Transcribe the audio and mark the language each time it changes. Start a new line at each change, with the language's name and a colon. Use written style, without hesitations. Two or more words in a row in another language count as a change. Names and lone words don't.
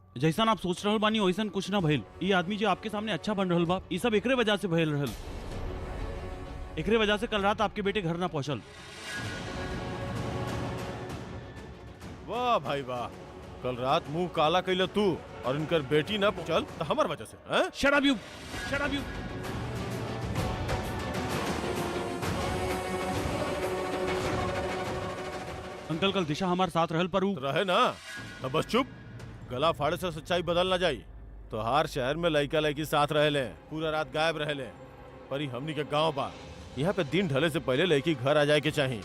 Bhojpuri: जैसा आप सोच रहल बानी वैसन कुछ ना भइल। ये आदमी जो आपके सामने अच्छा बन रहल बा, ये सब एकरे वजह से भइल रहल। एकरे वजह से कल रात आपके बेटे घर ना पहुंचल। वाह भाई वाह, कल रात मुंह काला कैले तू और इनकर बेटी ना चल तो हमार वजह से हैं?
English: Shut up you, shut up you.
Bhojpuri: अंकल कल दिशा हमारे साथ रहल पर ऊ रहे ना, तो बस चुप। गला फाड़े से सच्चाई बदल ना जाई। तो हर शहर में लड़का लड़की साथ रह ले, पूरा रात गायब रह ले, पर ही हमनी के गांव बा, यहाँ पे दिन ढले से पहले लड़की घर आ जाए के चाहिए।